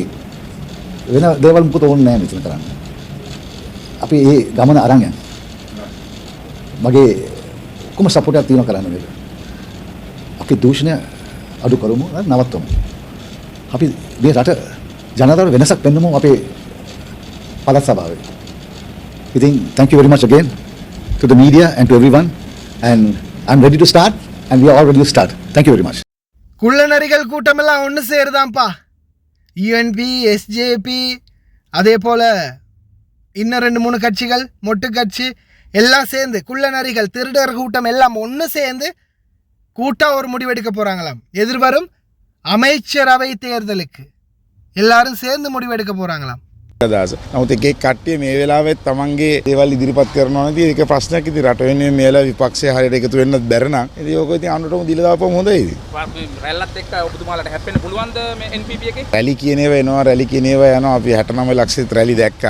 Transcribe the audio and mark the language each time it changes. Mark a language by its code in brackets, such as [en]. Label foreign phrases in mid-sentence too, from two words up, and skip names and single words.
[si] වෙන දේවල් මුකුත් ඕනේ නැහැ මෙතන කරන්න. අපි මේ ගමන අරන් යන්න. මගේ ඔක්කොම සපෝට් එකක් තියෙනවා කරන්න මේක. අපි දූෂණය අඩු කරමු නවත්තමු. අපි මේ රට ජනතාවට වෙනසක් පෙන්නමු අපේ පළාත් සභාවේ. [en] ඉතින් thank you very much again to the media and to everyone and I'm ready to start and we are all ready to start. Thank you very much. [ta] குள்ளநரிகள் கூட்டமெல்லாம் ஒன்று சேருதான்ப்பா. யூஎன்பி, எஸ்ஜேபி, அதே போல் இன்னும் 2-3 கட்சிகள், மொட்டு கட்சி எல்லாம் சேர்ந்து குள்ளநரிகள் திருடர் கூட்டம் எல்லாம் ஒன்று சேர்ந்து கூட்டாக ஒரு முடிவெடுக்க போகிறாங்களாம். எதிர்வரும் அமைச்சரவை தேர்தலுக்கு எல்லாரும் சேர்ந்து முடிவெடுக்க போகிறாங்களாம். [si] අදහස. නමුත් එක කට්ටිය මේ වෙලාවෙත් තමන්ගේ දේවල් ඉදිරිපත් කරනවා නේද? ඒක ප්‍රශ්නයක්. ඉතින් රට වෙනුවෙන් මේලා විපක්ෂය හරියට එකතු වෙන්නත් බැර නම් ඉතින් ඕක ඉතින් අනුරටම දීලා දාපුවම හොඳයි. රැල්ලත් එක්ක ඔබතුමාලට හැප්පෙන්න පුළුවන්ද මේ NPP එකේ? රැලි කියන ඒවා එනවා, රැලි කියන ඒවා යනවා. අපි 69 ලක්ෂෙත් රැලි දැක්කා.